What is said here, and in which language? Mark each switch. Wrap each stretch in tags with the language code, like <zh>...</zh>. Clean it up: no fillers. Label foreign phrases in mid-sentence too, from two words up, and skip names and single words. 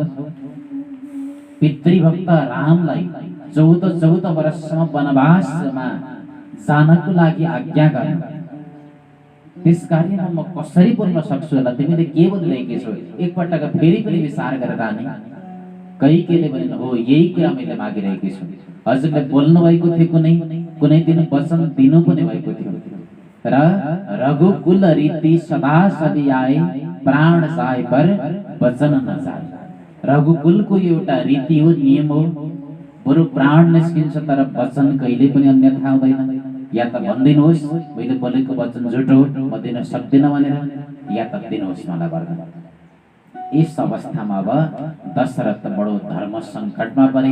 <ne>पितृभक्त रामलाई 14 वर्षसम्म वनवासमा जानको लागि आज्ञा गर्नु त्यस कार्यमा म कसरी बोल्न सक्छु होला, तिमीले के बोलिरहेकी छौ? एकपटक फेरि पनि विचार गरेर रानी कैकेयीले भनिन्, हो यही कुरा मैले मागिरहेकी छु। हजुरले बोल्नु भएको थियो, कुनै कुनै दिन वचन दिनु पनि भएको थियो र</ne> <awa>रघुकुल रीति सदा सदियाए प्राण जाए पर वचन नजाए।</awa> <ne>रघुकुलको एउटा रीति हो, नियम हो, बरु प्राण निस्किन्छ तर वचन कहिले पनि अन्यथा हुँदैन। या त भनिदिनुहोस् मैले बोलेको वचन झुटो हो, म दिन सक्दिनँ भनेर, या त दिनुहोस् मलाई वरदान। यस अवस्थामा अब दशरथ बडो धर्म सङ्कटमा परे।</ne>